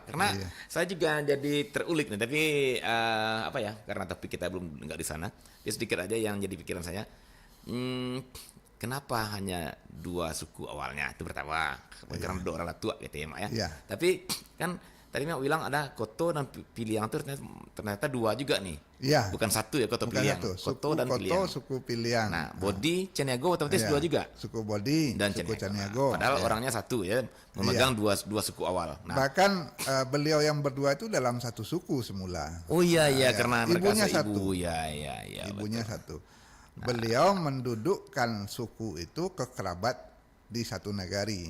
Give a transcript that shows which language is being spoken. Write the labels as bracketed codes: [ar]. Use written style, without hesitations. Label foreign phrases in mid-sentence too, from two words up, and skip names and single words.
[id] Karena saya juga jadi terulik nih, tapi karena topik kita belum nggak di sana, ya sedikit aja yang jadi pikiran saya. Kenapa hanya 2 suku awalnya? Itu pertama, karena 2 orang tua gitu ya, Mak ya. Iya. Tapi kan tadi Mak bilang ada Koto dan Piliang itu ternyata 2 juga nih. Iya. Bukan 1 ya, Koto Piliang. Koto dan Piliang. Suku Piliang. Nah, Bodi Caniago otomatis 2 juga. Suku Bodi dan suku Caniago. Padahal orangnya 1 ya, memegang 2 suku awal. Nah, bahkan beliau yang berdua itu dalam 1 suku semula. Oh iya, karena ibunya mereka satu. Ibunya betul. 1. Beliau mendudukkan suku itu ke kerabat di satu negari.